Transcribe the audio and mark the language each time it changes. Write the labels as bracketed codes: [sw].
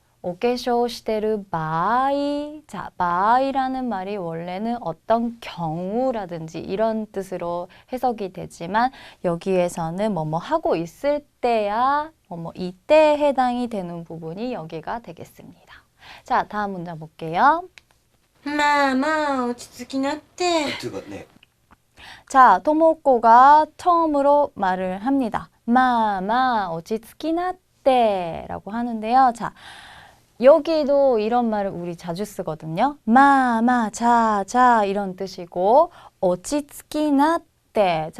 [ko] 오케쇼 시테르 바이. 자, 바이라는 말이 원래는 어떤 경우라든지 이런 뜻으로 해석이 되지만 여기에서는 뭐뭐 하고 있을 때야 뭐뭐 이때에 해당이 되는 부분이 여기가 되겠습니다. 자, 다음 문장 볼게요. [ja] まあまあ落ち着きなって。ていうかね [ko] 자, 토모코가 처음으로 말을 합니다. 마마 오치츠키나떼 라고 하는데요. 자, 여기도 이런 말을 우리 자주 쓰거든요. 마마 자 이런 뜻이고 오치츠키나떼.